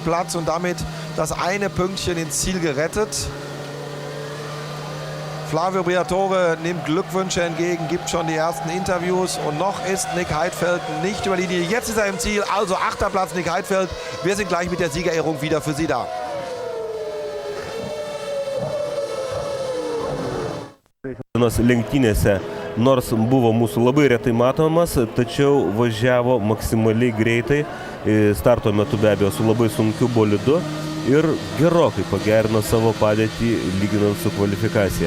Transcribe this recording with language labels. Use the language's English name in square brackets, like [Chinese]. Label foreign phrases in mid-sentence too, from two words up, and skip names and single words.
[German] Platz und damit das eine Pünktchen ins Ziel gerettet. Flavio Briatore nimmt Glückwünsche entgegen, gibt schon die ersten Interviews und noch ist Nick Heidfeld nicht über die Linie. Jetzt ist er im Ziel, also 8. Platz Nick Heidfeld. Wir sind gleich mit der Siegerehrung wieder für Sie da. [Lithuanian] Lenktynėse nors buvo mūsų labai retai matomas, tačiau važiavo maksimaliai greitai, starto metu be abejo su labai sunkiu bolidu ir gerokai pagerino savo padėtį lyginant su kvalifikacija.